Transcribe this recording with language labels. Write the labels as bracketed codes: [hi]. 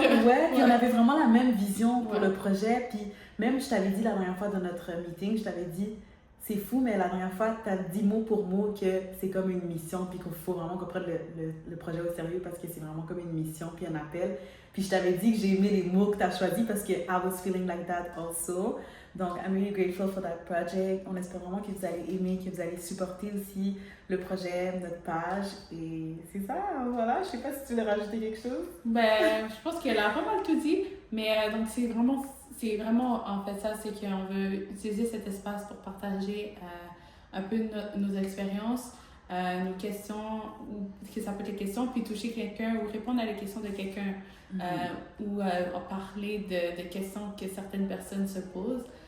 [fr] Ouais, puis on avait vraiment la même vision pour le projet. Puis même, je t'avais dit la dernière fois dans notre meeting, je t'avais dit, c'est fou, mais la dernière fois, tu as dit mot pour mot que c'est comme une mission, puis qu'il faut vraiment qu'on prenne le projet au sérieux parce que c'est vraiment comme une mission, puis un appel. Puis je t'avais dit que j'ai aimé les mots que tu as choisis parce que [en] I was feeling like that also. [fr] Donc, [en] I'm really grateful for that project. [fr] On espère vraiment que vous allez aimer, que vous allez supporter aussi le projet, notre page. Et c'est ça, voilà. Je sais pas si tu veux rajouter quelque chose. Ben, je pense qu'elle a pas mal tout dit. Mais donc, c'est vraiment en fait ça, c'est qu'on veut utiliser cet espace pour partager un peu nos expériences, nos questions, ou que ça peut être des questions, puis toucher quelqu'un ou répondre à la question de quelqu'un, ou parler de questions que certaines personnes se posent.